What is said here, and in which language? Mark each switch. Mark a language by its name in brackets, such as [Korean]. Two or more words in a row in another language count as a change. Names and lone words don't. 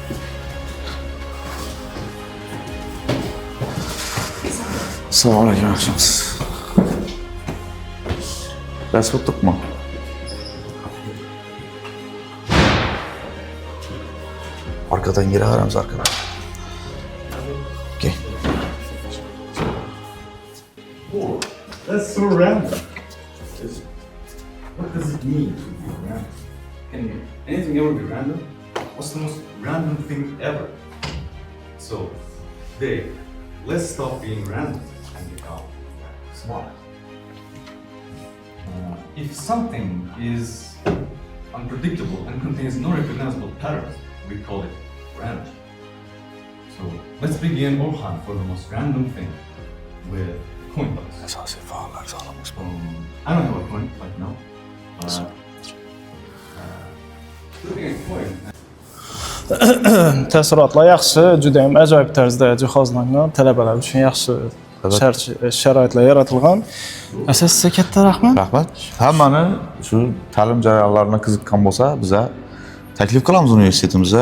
[Uzbek] Assalomu alaykum, yaxshimisiz? Dars o'tdikmi? Arkadan giraveramiz, arkadan. [English] Okay. Oh, that's so random. What does it mean to be random? Can anything ever be random? What's the most random thing ever? So, today, let's stop being random and become smart. If something is unpredictable and contains no recognizable patterns, we call it random. So, let's begin our hunt for the most random thing with coin toss. [Uzbek] Asosiy faollar sonimiz bu. [English] I don't have a coin right now. Looking at coin. [Uzbek] Taassurotlar yaxshi, juda ham ajoyib tarzda jihozlangan, talabalar uchun yaxshi sharoitlar yaratilgan. Sizga katta rahmat. Rahmat. Hammani shu ta'lim jarayonlariga qiziqqan bo'lsa, biza taklif qilamiz universitetimizga.